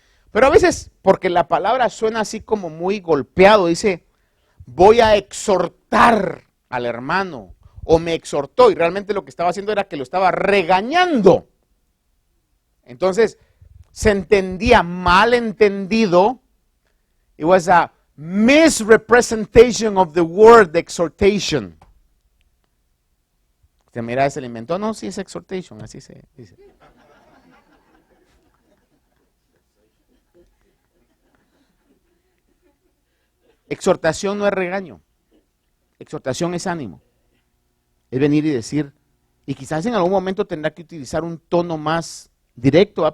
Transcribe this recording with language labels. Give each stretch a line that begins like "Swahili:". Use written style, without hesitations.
Spanish: Pero a veces, porque la palabra suena así como muy golpeado, dice, voy a exhortar al hermano, o me exhortó, y realmente lo que estaba haciendo era que lo estaba regañando. Entonces, se entendía mal entendido.
English: It was a misrepresentation of the word exhortation.
Spanish: Usted mira, se le inventó, no, sí es exhortation, así se dice. Exhortación no es regaño. Exhortación es ánimo. Es venir y decir, y quizás en algún momento tendrá que utilizar un tono más directo, ¿va?